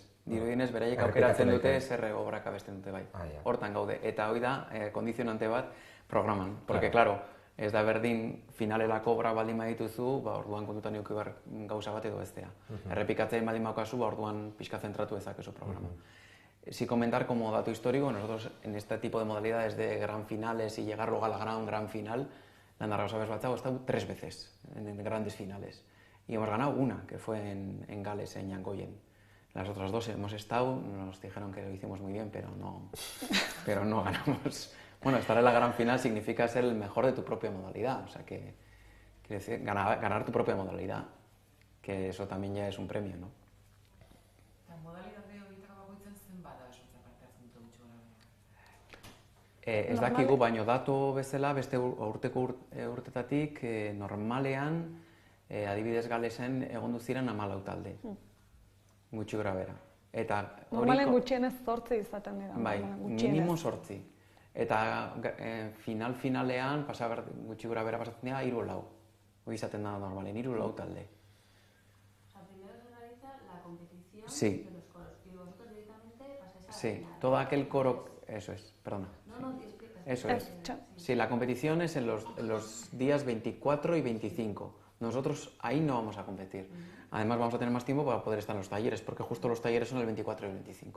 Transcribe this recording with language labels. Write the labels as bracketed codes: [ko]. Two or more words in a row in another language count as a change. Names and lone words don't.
[eu] Dirudienez beraiek aukeratzen dute zer obrak abesten dute bai. Hortan gaude. Eta hori da, kondizionante bat programan. [es] Porque, claro, [eu] ez da berdin finalelako obra baldin badituzu, orduan kontutan eduki behar gauza bat edo bestea. Errepikatzen baldin badaukazu, orduan pixka zentratu dezakezu programa. [es] Sí comentar como dato histórico, nosotros en este tipo de modalidades de gran finales y llegar luego a la gran final, Landarbaso Abesbatza hemos estado 3 veces en grandes finales. Y hemos ganado una, que fue en Gales, en Yangoyen. Las otras 2 hemos estado, nos dijeron que lo hicimos muy bien, pero no ganamos. Bueno, estar en la gran final significa ser el mejor de tu propia modalidad, o sea que quiere decir ganar tu propia modalidad, que eso también ya es un premio, ¿no? [eu] Ez dakigu, baino datu bezala, beste urteko urtetatik, normalean, adibidez Galesen egondu ziren 14 talde, gutxi gora bera. Normalen gutxienez 8 izaten dira. Bai, minimo 8. Eta finalean, gutxi gora bera pasatzen dira, 3-4. Hori izaten da normalen, 3-4 talde. [es] Primero se realiza la competición de los coros y vosotros directamente pasáis a la Sí, todo aquel coro... Eso es, perdona. No, te explicas. Eso es. Sí, la competición es en los días 24 y 25. Nosotros ahí no vamos a competir. Además vamos a tener más tiempo para poder estar en los talleres, porque justo los talleres son el 24 y el 25.